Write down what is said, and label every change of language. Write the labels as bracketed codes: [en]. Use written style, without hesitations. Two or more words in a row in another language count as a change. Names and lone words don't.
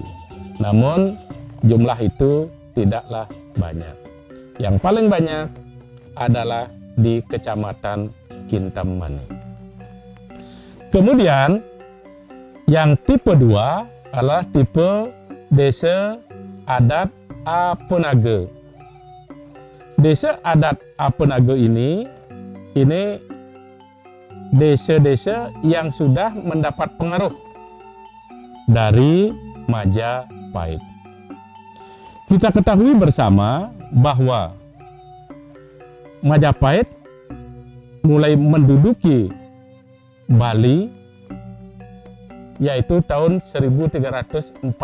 [id] Namun jumlah itu tidaklah banyak. Yang paling banyak adalah di Kecamatan Kintamani. Kemudian yang tipe 2 adalah tipe desa adat Apenage. Desa adat Apenage ini desa-desa yang sudah mendapat pengaruh dari Majapahit. Kita ketahui bersama bahwa Majapahit mulai menduduki Bali yaitu tahun 1343.